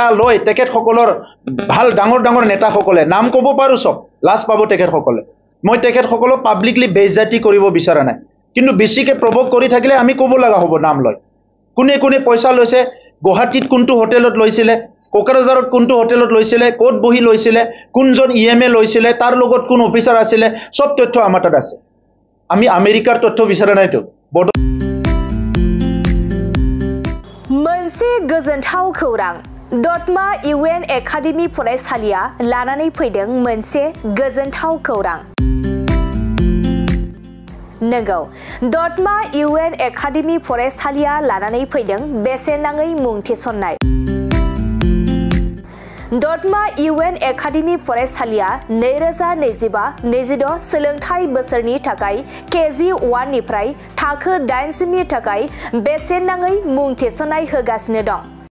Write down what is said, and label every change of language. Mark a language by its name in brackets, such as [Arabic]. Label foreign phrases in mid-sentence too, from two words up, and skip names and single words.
[Assamese] লয় তেখেত সকলৰ ভাল ডাঙৰ নেতা সকলে নাম কব পাৰো সব লাজ পাব তেখেত সকলে মই তেখেত সকলক পাব্লিকলি বেইজ্জতি কৰিব বিচৰা নাই কিন্তু বেছিকে প্ৰভোক কৰি থাকিলে আমি কব লগা হ'ব নাম লয় কোনে পইচা লৈছে গুৱাহাটীত কোনটো হোটেলত লৈছিলে কোকৰাঝাৰত কোনটো হোটেলত লৈছিলে কোট বহি লৈছিলে কোনজন ইএমএ লৈছিলে তাৰ লগত কোন অফিচাৰ আছিল সব তথ্য আমাৰ তাত আছে আমি আমেৰিকাৰ তথ্য বিচৰা নাইতো [Bodo] मोनसे गोजोनथाव खौरां दतमा UN एकाडेमी फरायसालिया लानानै फैदों मोनसे गोजोनथाव खौरां नंगौ दतमा UN एकाडेमी फरायसालिया लानानै फैदों बेसेन नाङै मुं थिसननाय दतमा UN एकाडेमी फरायसालिया 2025-26 सोलोंथाइ बोसोरनि थाखाय KG1 निफ्राय थाखो 8 सिमनि थाखाय बेसेन नाङै मुं थिसननाय होगासिनो दं